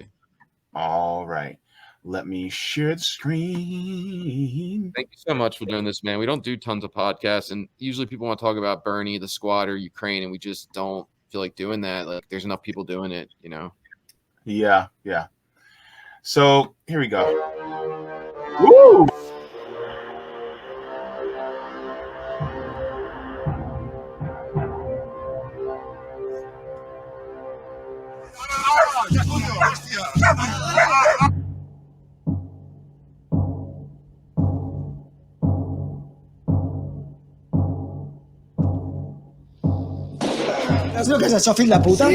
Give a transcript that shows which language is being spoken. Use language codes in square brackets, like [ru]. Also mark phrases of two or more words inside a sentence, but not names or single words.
[en] All right. Let me share the screen. Thank you so much for doing this, man. We don't do tons of podcasts, and usually people want to talk about Bernie, the squatter, Ukraine, and we just don't feel like doing that. Like, there's enough people doing it, you know? Yeah. So here we go. Woo! [ca] Saps el que és això, fill de puta?